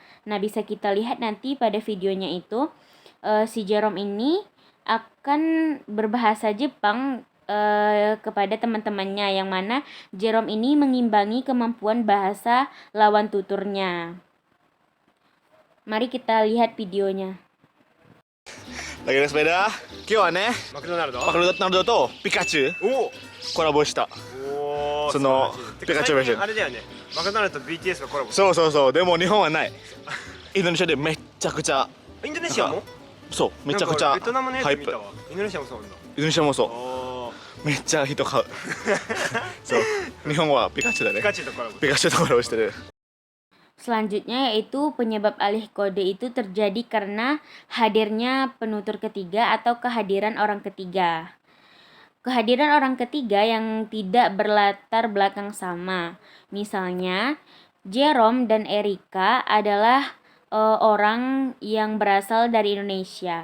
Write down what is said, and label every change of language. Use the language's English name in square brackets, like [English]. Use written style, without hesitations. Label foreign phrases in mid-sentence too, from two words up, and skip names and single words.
[Indonesian] Nah, bisa kita lihat nanti pada videonya itu si Jerome ini akan berbahasa Jepang kepada teman-temannya, yang mana Jerome ini mengimbangi kemampuan bahasa lawan tuturnya. Mari kita lihat videonya. Lagi naik sepeda. [Japanese] 今日はね、マクドナルドとピカチュウコラボした。そのピカチュウベーション。あれだよね。マクドナルドと BTS がコラボ。そうそうそう。でも日本はない。インドネシアでめっちゃくちゃ。インドネシアも？そうめちゃくちゃベトナムのやハイプ。つ見たわ。インドネシアもそうなんだ。インドネシアもそう。おーめっちゃ人買う。そう。日本はピカチュウだね。ピカチュウとコラボ。ピカチュウとコラボしてる。 [Indonesian] Selanjutnya yaitu penyebab alih kode itu terjadi karena hadirnya penutur ketiga atau kehadiran orang ketiga. Kehadiran orang ketiga yang tidak berlatar belakang sama. Misalnya, Jerome dan Erika adalah orang yang berasal dari Indonesia.